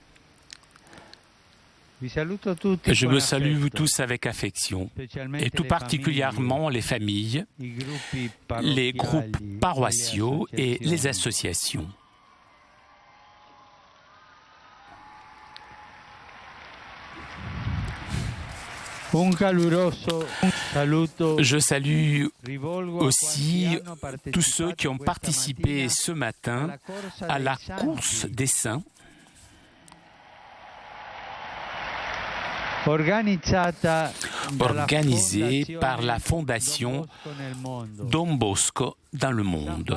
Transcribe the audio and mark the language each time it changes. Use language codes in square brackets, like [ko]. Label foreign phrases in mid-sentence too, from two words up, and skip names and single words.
[it] vi saluto tutti [fr] Je [it] con [fr] me salue vous [it] affetto, [fr] tous avec affection, [it] specialmente [fr] et tout le particulièrement les familles, les groupes paroissiaux et les associations. [it] Un caluroso saluto [fr] Je salue [it] rivolgo a [fr] aussi [it] quanti hanno [fr] tous ceux qui ont [it] partecipato [fr] participé [it] questa [fr] ce matin [it] mattina [fr] à la [it] alla [fr] course [it] santi, [fr] des saints organisée par la fondation Don Bosco dans le monde.